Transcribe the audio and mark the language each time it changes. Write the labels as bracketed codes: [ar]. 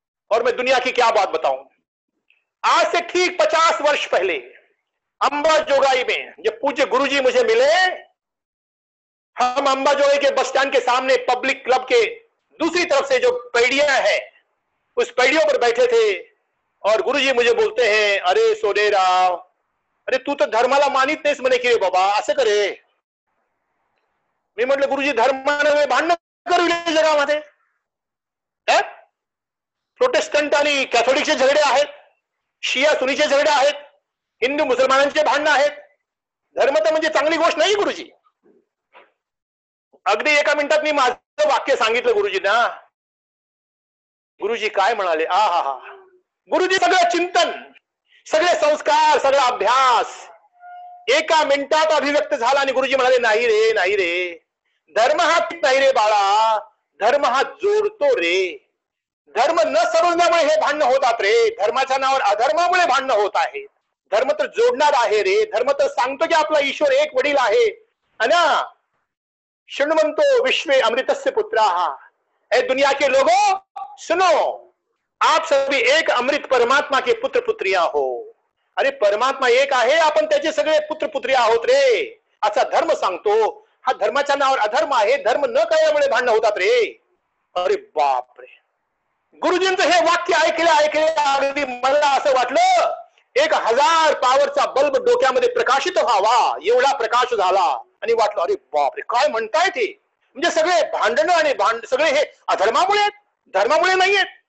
[hi] और मैं दुनिया की क्या बात बताऊं, आज से ठीक 50 वर्ष पहले अंबाजोगाई में जब पूज्य गुरुजी मुझे मिले, हम अंबाजोगाई के बस स्टैंड के सामने पब्लिक क्लब के दूसरी तरफ से जो पैड़ियां हैं उस पैड़ियों पर बैठे थे और गुरुजी मुझे बोलते हैं, [mr] अरे सोनेराव, अरे तू तो धर्माला मानित नाहीस म्हणे की रे बाबा, असं करे। मी म्हटलं गुरुजी धर्माने भांडण करू जगामध्ये, प्रोटेस्टंट आणि कॅथोलिकचे झगडे आहेत, शिया सुनीचे झगडे आहेत, हिंदू मुसलमानांचे भांडणं आहेत। धर्म तर म्हणजे चांगली गोष्ट नाही गुरुजी। अगदी एका मिनिटात मी माझं वाक्य सांगितलं गुरुजींना। गुरुजी काय म्हणाले, गुरुजी सगळं चिंतन, सगळे संस्कार, सगळा अभ्यास एका मिनिटात अभिव्यक्त झाला आणि गुरुजी म्हणाले, नाही रे, नाही रे, धर्म हा नाही रे बाळा, धर्म हा जोडतो रे। धर्म न समजण्यामुळे हे भांडणं होतात रे, धर्माच्या नावावर अधर्मामुळे भांडणं होत आहे। धर्म तर जोडणार आहे रे, धर्म तर सांगतो की आपला ईश्वर एक वडील आहे। [sa] अना शृण्वन्तो विश्वे अमृतस्य पुत्राः, [hi] ए दुनिया के लोगों सुनो, आप सभी एक अमृत परमात्मा के पुत्र पुत्रिया हो। [mr] अरे परमात्मा एक आहे, आपण त्याचे सगळे पुत्र पुत्रिया आहोत रे, असा धर्म सांगतो। हा धर्माच्या नावावर अधर्म आहे, धर्म न कळल्यामुळे भांडणं होतात रे। अरे बापरे, गुरुजींचं हे वाक्य ऐकले अगदी मला असं वाटलं 1000 पॉवरचा बल्ब डोक्यामध्ये प्रकाशित व्हावा एवढा प्रकाश झाला आणि वाटलं अरे बापरे काय म्हणताय ते, म्हणजे सगळे भांडणं आणि सगळे हे अधर्मामुळे आहेत, धर्मामुळे नाहीयेत।